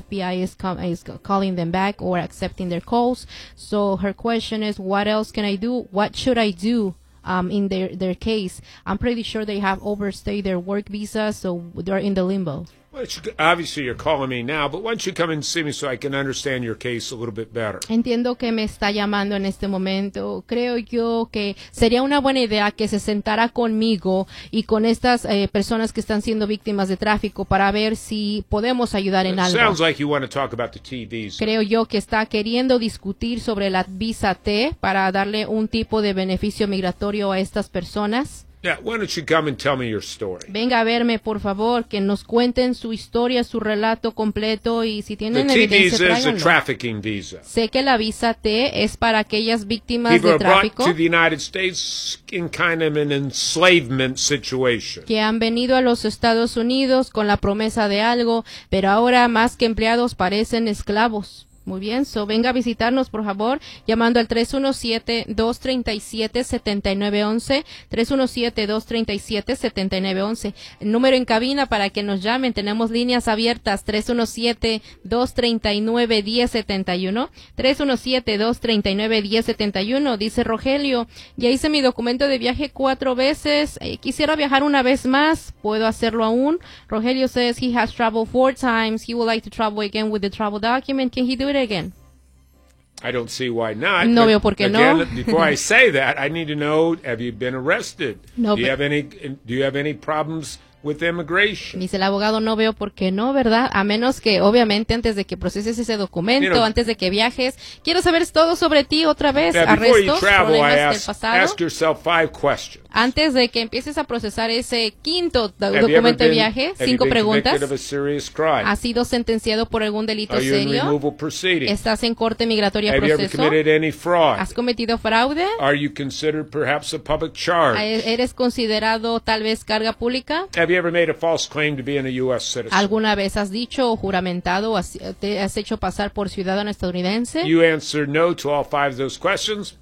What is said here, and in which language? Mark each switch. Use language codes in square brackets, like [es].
[en] FBI is calling them back or accepting their calls. So her question is, what else can I do? What should I do? In their case, I'm pretty sure they have overstayed their work visa, so they're in the limbo. Well, obviously, you're calling me now, but why don't you come and see me so I can understand your case a little bit better? [es] Entiendo que me está llamando en este momento. Creo yo que sería una buena idea que se sentara conmigo y con estas personas que están siendo víctimas de tráfico para ver si podemos ayudar en algo. [en] Sounds like you want to talk about the T visa. [es] Creo yo que está queriendo discutir sobre la visa T para darle un tipo de beneficio migratorio a estas personas. [en] Yeah, why don't you come and tell me your story? [es] Venga a verme, por favor, que nos cuenten su historia, su relato completo, y si tienen evidencia, tráiganlo. [en] The T visa is a trafficking visa. [es] Sé que la visa T es para aquellas víctimas de tráfico. [en] People are brought to the United States in kind of an enslavement situation. [es] Que han venido a los Estados Unidos con la promesa de algo, pero ahora más que empleados parecen esclavos. Muy bien, so venga a visitarnos, por favor, llamando al 317-237-7911, 317-237-7911. El número en cabina para que nos llamen, tenemos líneas abiertas, 317-239-1071, 317-239-1071. Dice Rogelio, ya hice mi documento de viaje 4 veces, quisiera viajar una vez más, ¿puedo hacerlo aún? [en] Rogelio says he has traveled 4 times, he would like to travel again with the travel document, can he do it again? I don't see why not. [es] No veo por qué no. [en] Before I say that, I need to know, have you been arrested? No, do you have any problems with immigration? [es] Dice el abogado, no veo por qué no, ¿verdad? A menos que, obviamente, antes de que proceses ese documento, [en] you know, [es] antes de que viajes, quiero saber todo sobre ti otra vez. [en] Yeah, [es] arrestos, [en] before you travel, [es] problemas [en] I ask, [es] del [en] ask yourself 5 questions. [es] Antes de que empieces a procesar ese quinto documento de viaje, 5 preguntas. [en] Have you been convicted of a serious crime? [es] ¿Has sido sentenciado por algún delito serio? [en] Are you in removal proceedings? [es] ¿Estás en corte migratoria proceso? [en] Have you ever committed any fraud? [es] ¿Has cometido fraude? [en] Are you considered perhaps a public charge? [es] ¿Eres considerado tal vez carga pública? [en] Have you ever made a false claim to being a U.S. citizen? [es] ¿Alguna vez has dicho o juramentado, te has hecho pasar por ciudadano estadounidense? [en] You answer no to all 5 of those questions.